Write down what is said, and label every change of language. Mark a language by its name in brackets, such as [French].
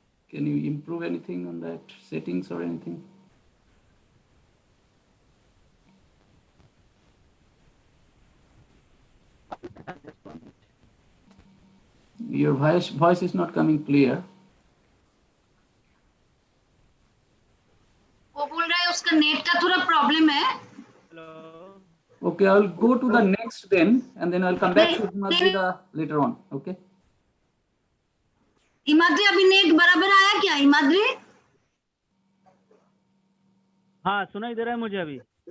[English] Can you improve anything on that settings or anything? Your voice is not coming clear. [Hindi] वो बोल रहा है उसका नेट का थोड़ा प्रॉब्लम है. [English] Okay, I'll go to the next then, and then I'll come back to Himadrita later on. Okay. [Hindi] Himadri अभी net बराबर आया क्या हिमाद्री? हाँ सुनाई दे रहा है मुझे अभी.